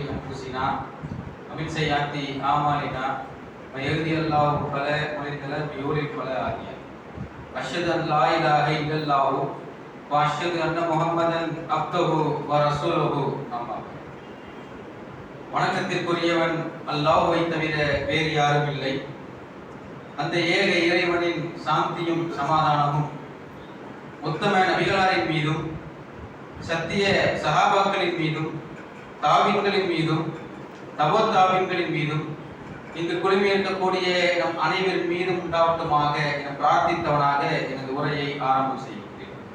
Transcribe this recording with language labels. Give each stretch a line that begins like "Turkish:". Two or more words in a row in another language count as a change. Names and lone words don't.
Arabic: أنفسنا ومن سيئات أعمالنا من يهده الله فلا مضل له ومن يضلل فلا هادي له أشهد أن لا إله إلا الله وأشهد أن محمدا عبده ورسوله أما بعد.
Tamil: வணக்கத்திற்குரியவன் அல்லாஹ்வை தவிர வேறு யாரும் இல்லை. அந்த ஏக இறைவனின் சாந்தியும் சமாதானமும் உத்தம நபிகளாரின் மீதும் சத்திய சஹாபாக்களின் மீதும் தாவீன்களின் மீதும் தபோத்தாவீன்களின் மீதும் இங்கு குழுமி இருக்கக்கூடிய நம் அனைவரின் மீதும் உண்டாவட்டுமாக என பிரார்த்தித்தவனாக எனது உரையை ஆரம்பம் செய்கிறேன்.